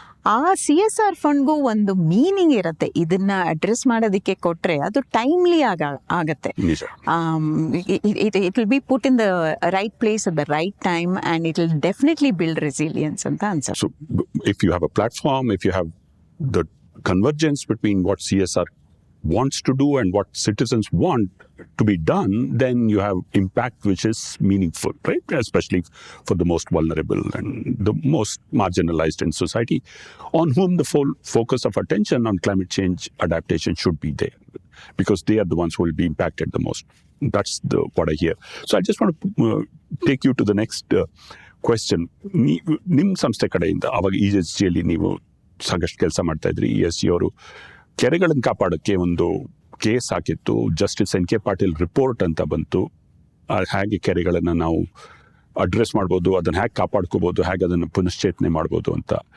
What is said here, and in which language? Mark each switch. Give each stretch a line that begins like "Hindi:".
Kannada: ಆ CSR ಫಂಡ್ಗೂ ಒಂದು meaning ಇರುತ್ತೆ. ಇದನ್ನ ಅಡ್ರೆಸ್ ಮಾಡೋದಕ್ಕೆ ಕೊಟ್ರೆ ಅದು ಟೈಮ್ಲಿ ಆಗತ್ತೆ.
English: it will be put in the right place at the right time and it will definitely build resilience
Kannada: ಅಂತ ಅನ್ಸುತ್ತೆ.
English: So if you have a platform, if you have the convergence between what CSR wants to do and what citizens want to be done, then you have impact which is meaningful, right? Especially for the most vulnerable and the most marginalized in society, on whom the full focus of attention on climate change adaptation should be there, because they are the ones who will be impacted the most. That's what I hear. So I just want to take you to the next question.
Kannada: ನಿಮ್ಮ ಸಂಸ್ಥೆ ಕಡೆಯಿಂದ ಅವಾಗ ESGಯಲ್ಲಿ ನೀವು ಸಾಕಷ್ಟು ಕೆಲಸ ಮಾಡ್ತಾ ಇದ್ರಿ. ESG ಅವರು ಕೆರೆಗಳನ್ನು ಕಾಪಾಡೋಕ್ಕೆ ಒಂದು ಕೇಸ್ ಹಾಕಿತ್ತು, ಜಸ್ಟಿಸ್ NK ಪಾಟೀಲ್ ರಿಪೋರ್ಟ್ ಅಂತ ಬಂತು. ಹೇಗೆ ಕೆರೆಗಳನ್ನು ನಾವು ಅಡ್ರೆಸ್ ಮಾಡ್ಬೋದು, ಅದನ್ನು ಹೇಗೆ ಕಾಪಾಡ್ಕೋಬೋದು, ಹೇಗೆ ಅದನ್ನು ಪುನಶ್ಚೇತನೆ ಮಾಡ್ಬೋದು ಅಂತ.